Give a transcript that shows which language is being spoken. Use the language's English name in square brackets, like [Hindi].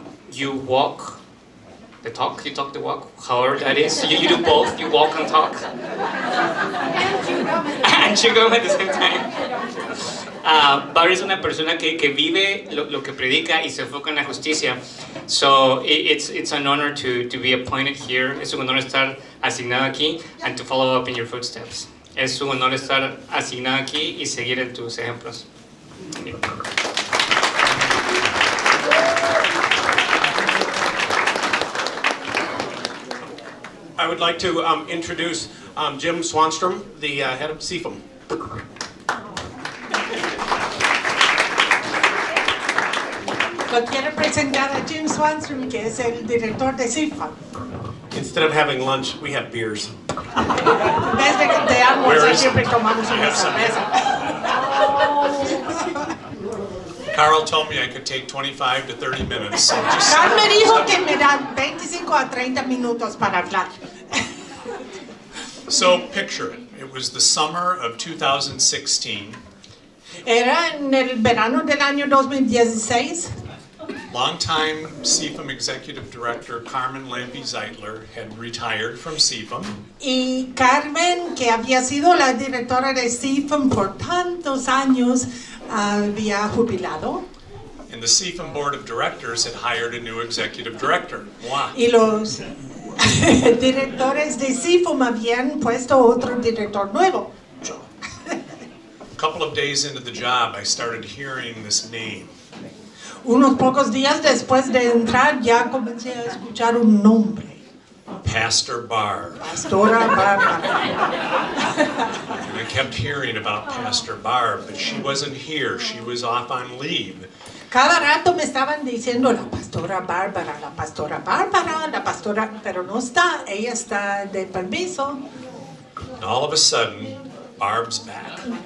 [English] You walk the talk, you talk the walk, however that is. You do both, you walk and talk. And chew gum at the same time. [Spanish] Barb es una persona que vive lo que predica y se enfoca en la justicia. [English] So it's an honor to be appointed here. [Spanish] Es un honor estar asignado aquí [English] and to follow up in your footsteps. [Spanish] Es un honor estar asignado aquí y seguir en tus ejemplos. [English] I would like to introduce Jim Swanstrom, the head of CFM. [Spanish] Lo quiero presentar a Jim Swanstrom, que es el director de CIFA. [English] Instead of having lunch, we have beers. [Spanish] En vez de almorzar, siempre tomamos una cerveza. [English] Carl told me I could take 25 to 30 minutes. So just [Spanish] Carl me dijo que me dan 25 a 30 minutos para hablar. [English] so picture it. It was the summer of 2016. [Spanish] Era en el verano del año 2016. [English] Longtime CFM Executive Director Carmen Lampe-Zeitler had retired from CFM, [Spanish] Y Carmen, que había sido la directora de CFM por tantos años, había jubilado. [English] and the CFM Board of Directors had hired a new Executive Director, moi. [Spanish] Y los directores de CFM habían puesto otro director nuevo. Yo. [English] A couple of days into the job, I started hearing this name. [Spanish] Unos pocos días después de entrar ya comencé a escuchar un nombre. [English] Pastor Barb. [Spanish] Pastora Bárbara. [English] And I kept hearing about Pastor Barb, but she wasn't here. She was off on leave. [Spanish] Cada rato me estaban diciendo la pastora Bárbara, la pastora Bárbara, la pastora, pero no está, ella está de permiso. [English] And all of a sudden, Barb's back.